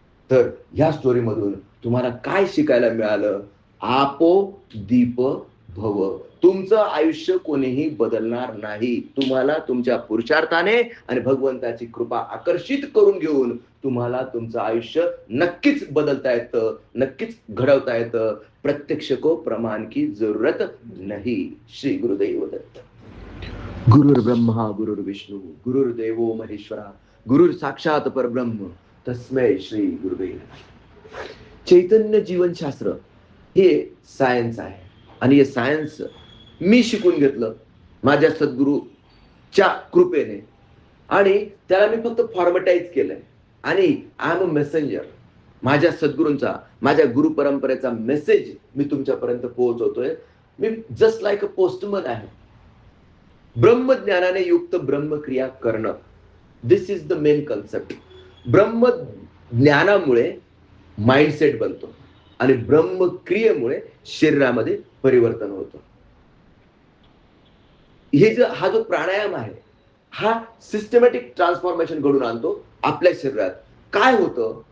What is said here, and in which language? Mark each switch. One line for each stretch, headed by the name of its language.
Marathi: तर या स्टोरी मधून तुम्हाला काय शिकायला मिळालं?
Pali: आपो दीप भव.
Marathi: तुमचं आयुष्य कोणीही बदलणार नाही. तुम्हाला तुमच्या पुरुषार्थाने आणि भगवंताची कृपा आकर्षित करून घेऊन तुम्हाला तुमचं आयुष्य नक्कीच बदलता येतं, नक्कीच घडवता येतं.
Hindi: प्रत्यक्ष को प्रमाण की जरूरत नहीं.
Sanskrit: श्री गुरुदेव दत्त. गुरुर् ब्रह्मा गुरुर्विष्णू गुरुर्देवो महेश्वरा गुरुर साक्षात परब्रह्म तस्मै श्री गुरुदेव.
Marathi: चैतन्य जीवनशास्त्र हे सायन्स आहे आणि हे सायन्स मी शिकून घेतलं माझ्या सद्गुरूच्या कृपेने आणि त्याला मी फक्त फॉर्मटाईज केलंय. आणि
English: I am a messenger.
Marathi: माझ्या सद्गुरूंचा, माझ्या गुरु परंपरेचा मेसेज मी तुमच्यापर्यंत पोहोचवतोय. मी
English: just like a postman
Marathi: आहे. ब्रह्मज्ञानाने युक्त ब्रह्मक्रिया करणं,
English: This is the main concept.
Marathi: ब्रह्मज्ञानामुळे mindset बनतो आणि ब्रह्मक्रियेमुळे शरीरामध्ये परिवर्तन होतं. हा जो प्राणायाम आहे, हा सिस्टमॅटिक ट्रान्सफॉर्मेशन घडून आणतो आपल्या शरीरात. काय होतं?